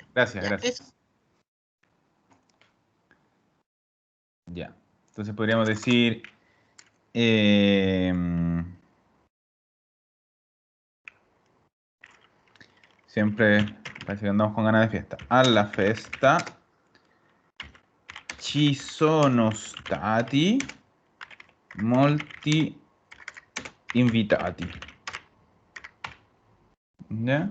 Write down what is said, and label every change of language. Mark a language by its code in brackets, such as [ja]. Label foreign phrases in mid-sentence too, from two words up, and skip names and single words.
[es] Gracias, Ya, eso. gracias. Ya. Entonces podríamos decir... siempre parece que andamos con ganas de fiesta. [it] Alla festa ci sono stati molti invitati. [es] ¿Ya?